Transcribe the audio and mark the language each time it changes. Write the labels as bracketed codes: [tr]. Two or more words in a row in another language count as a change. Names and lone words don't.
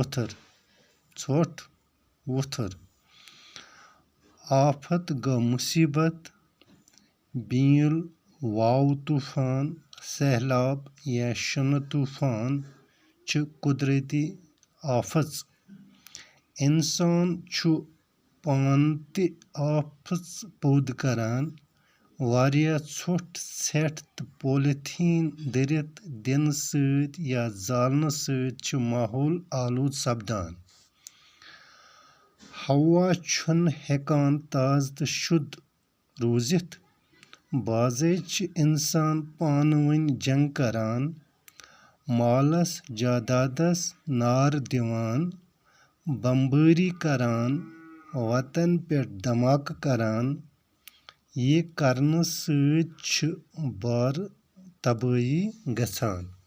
[ks] वुथर आफत ग मुसीबत बील वाव तूफान सैलाब या शन तूफान च कुदरती आफत इंसान छु पान ते आफत पौद करान वारिया छोट सेट तो पॉलिथीन दरित दिन सत या जालन सत छु माहौल आलूद सपदान हवा छुन हेकान ताज तो शुद्ध रूजित बाज़े च इंसान पानवन जंग करान मालस जादादस नार दिवान बम्बारी करान वतन पे धमाक करान ये करन सत छ बार तबाही गसान